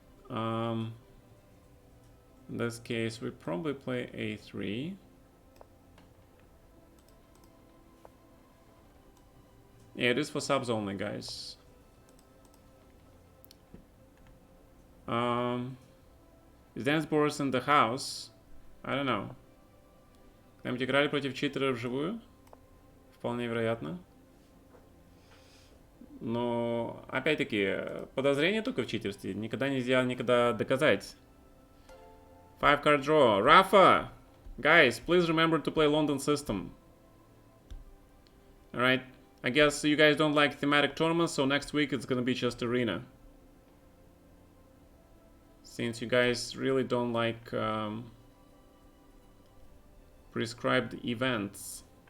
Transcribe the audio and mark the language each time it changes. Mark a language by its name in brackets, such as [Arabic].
[English] In this case, we probably play a3. Yeah, it is for subs only, guys. Is Dance Boris in the house? I don't know. [Russian] Когда-нибудь играли против читера вживую? Вполне вероятно. Но, опять-таки, подозрение только в читерстве. Никогда нельзя доказать. [English] 5-card draw. Rafa! Guys, please remember to play London system. Alright. I guess you guys don't like thematic tournaments, so next week it's gonna be just arena. Since you guys really don't like prescribed events.